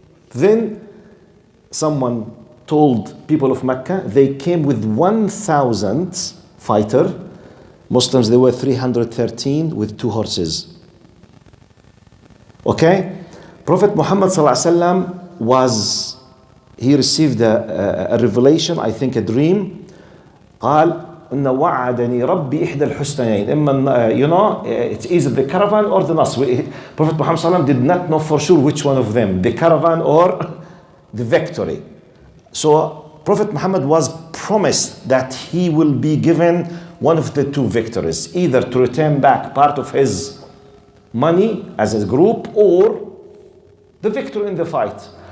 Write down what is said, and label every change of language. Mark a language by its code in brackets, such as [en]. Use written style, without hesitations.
[en] Then someone told people of Mecca, they came with 1,000 fighter. Muslims, they were 313 with 2 horses. Okay? Prophet Muhammad ﷺ he received a revelation, I think a dream. [ar] قال إن وعدني ربي إحدى الحسنيين. [en] It's either the caravan or the Nasr. Prophet Muhammad ﷺ did not know for sure which one of them, the caravan or the victory. So Prophet Muhammad was promised that he will be given one of the two victories, either to return back part of his money as a group or the victory in the fight.